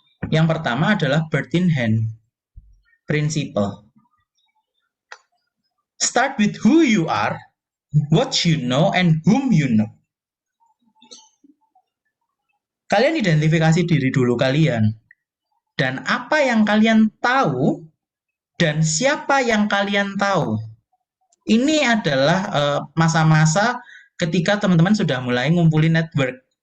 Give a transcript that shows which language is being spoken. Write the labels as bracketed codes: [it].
[id] Yang pertama adalah [en] bird in hand principle. Start with who you are, what you know, and whom you know. [id] Kalian identifikasi diri dulu kalian, dan apa yang kalian tahu, dan siapa yang kalian tahu. Ini adalah masa-masa ketika teman-teman sudah mulai ngumpulin network.